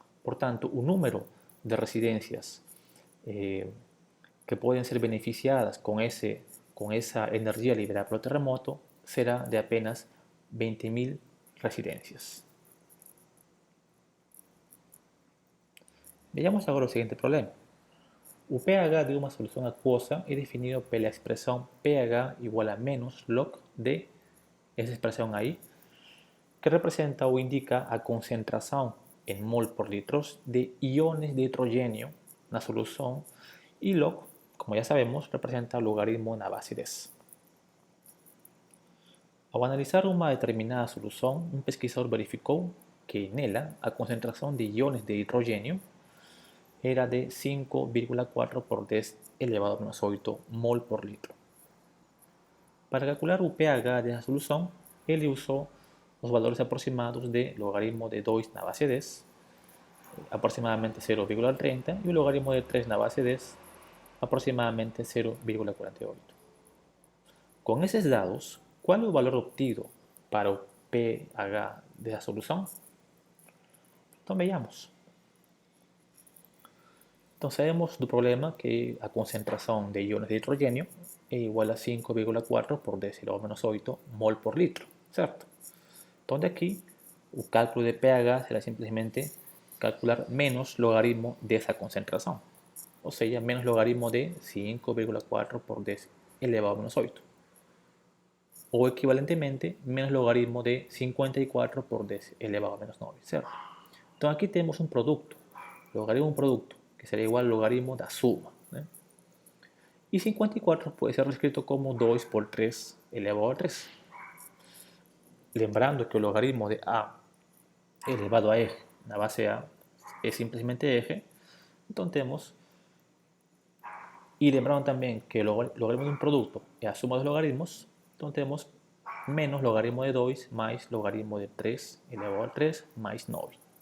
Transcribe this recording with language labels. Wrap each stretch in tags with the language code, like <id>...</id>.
<es>Por tanto, un número de residencias que pueden ser beneficiadas con esa energía liberada por el terremoto será de apenas 20.000 residencias. Veamos ahora el siguiente problema.</es> <pt>O pH de uma solução aquosa é definido pela expressão pH igual a menos log de essa expressão aí, que representa ou indica a concentração em mol por litros de iones de hidrogênio na solução, e log, como já sabemos, representa o logaritmo na base 10. Ao analisar uma determinada solução, um pesquisador verificou que nela a concentração de iones de hidrogênio era de 5,4 por 10 elevado a menos 8 mol por litro.</pt> <es>Para calcular o pH de esa solución, él usó los valores aproximados de logaritmo de 2 na base 10, aproximadamente 0,30, y el logaritmo de 3 na base 10, aproximadamente 0,48. Con esos dados, ¿cuál es el valor obtenido para el pH de esa solución? Entonces veamos.</es> <pt>Então, sabemos do problema que a concentração de íons de hidrogênio é igual a 5,4 por 10 elevado a menos 8 mol por litro, certo? Então, daqui, o cálculo de pH será simplesmente calcular menos logaritmo dessa concentração, ou seja, menos logaritmo de 5,4 por 10 elevado a menos 8. Ou equivalentemente, menos logaritmo de 54 por 10 elevado a menos 9, certo? Então, aqui temos um produto, logaritmo produto, que será igual al logaritmo da suma.</pt> <es>Y 54 puede ser escrito como 2 por 3 elevado a 3. Lembrando que el logaritmo de a elevado a eje, la base a, es simplemente eje, entonces tenemos, y lembrando también que el logaritmo de un producto es la suma de los logaritmos, entonces tenemos menos logaritmo de 2 más logaritmo de 3 elevado a 3 más 9.</es>